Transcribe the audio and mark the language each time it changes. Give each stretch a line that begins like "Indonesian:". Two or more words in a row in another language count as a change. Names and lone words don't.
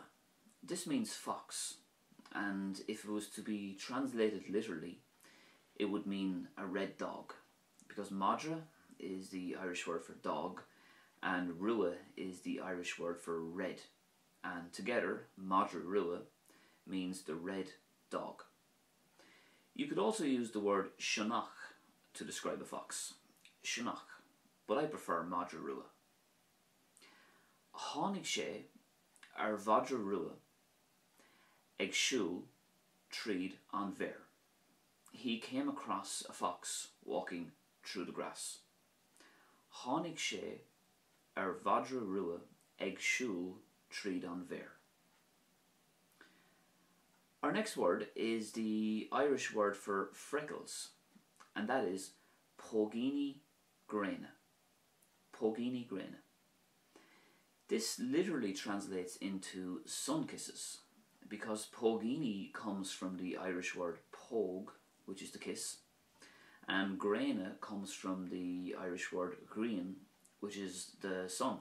English: This means fox, and if it was to be translated literally, it would mean a red dog, because Madra is the Irish word for dog, and Rua is the Irish word for red, and together
Irish: Madra Rua
English: means the red dog. You could also use the word Shonach to describe a fox, Shonach, but I prefer
Irish: Madra Rua. Tháinig sé ar Madra Rua ag siúl tríd an bhéir.
English: He came across a fox walking through the grass.
Irish: Tháinig sé ar Madra Rua ag siúl tríd an bhéir.
English: Our next word is the Irish word for freckles, and that is
Irish: Pógíní Gréine. Pógíní Gréine.
English: This literally translates into sun kisses, because Pógíní comes from the Irish word póg, which is to kiss, and Gréine comes from the Irish word grian, which is the sun.